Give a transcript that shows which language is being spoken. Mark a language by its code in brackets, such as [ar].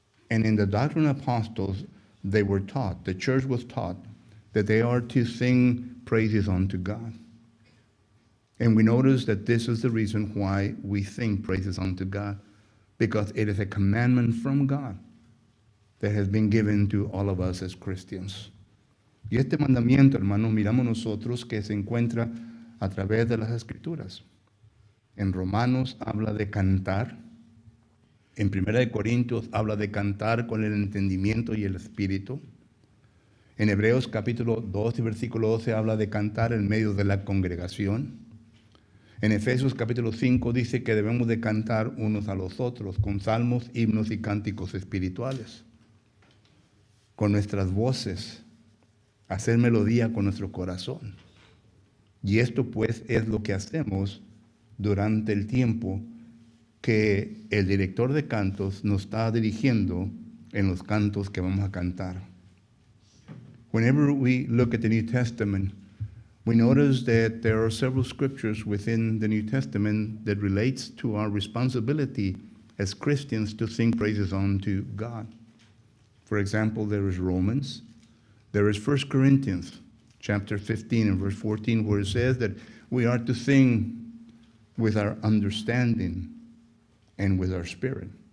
[en] And in the doctrine of apostles, they were taught, the church was taught, that they are to sing praises unto God. And we notice that this is the reason why we sing praises unto God, because it is a commandment from God that has been given to all of us as Christians. [es] Y este mandamiento, hermanos, miramos nosotros que se encuentra a través de las Escrituras. En Romanos habla de cantar. En 1 Corintios habla de cantar con el entendimiento y el espíritu. En Hebreos capítulo 2 y versículo 12 habla de cantar en medio de la congregación. En Efesios capítulo 5 dice que debemos de cantar unos a los otros con salmos, himnos y cánticos espirituales. Con nuestras voces, hacer melodía con nuestro corazón. Y esto pues es lo que hacemos durante el tiempo que el director de cantos nos está dirigiendo en los cantos que vamos a cantar. [en] Whenever we look at the New Testament, we notice that there are several scriptures within the New Testament that relates to our responsibility as Christians to sing praises unto God. For example, there is Romans. There is 1 Corinthians chapter 15 and verse 14, where it says that we are to sing with our understanding and with our spirit.